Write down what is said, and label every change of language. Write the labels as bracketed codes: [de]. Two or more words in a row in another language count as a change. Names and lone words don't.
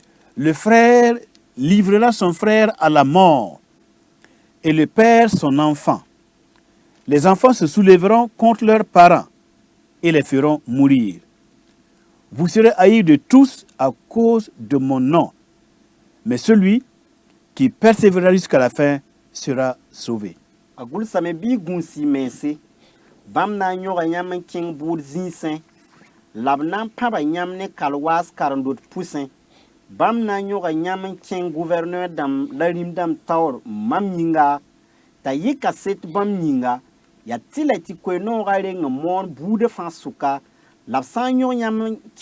[fr] Le frère livrera son frère à la mort et le père son enfant. Les enfants se soulèveront contre leurs parents et les feront mourir. Vous serez haïs de tous à cause de mon nom, mais celui qui persévérera jusqu'à la fin sera sauvé. [mos] a gʋlsame bɩ y gũusi mense bãmb na n yõga yãmb n kẽng bʋʋd zĩisẽ la b na n pãba yãmb ne kalwaas karen-dot pʋsẽ bãmb na n yõga yãmb n kẽng gouverneur dãmb la rĩm-dãmb taoor mam yĩnga t'a yɩ kaset bãmb yĩnga yaa tɩ la tɩ koe-noogã reng n moon buudã fãa sʋka la b sã n yõg yãmb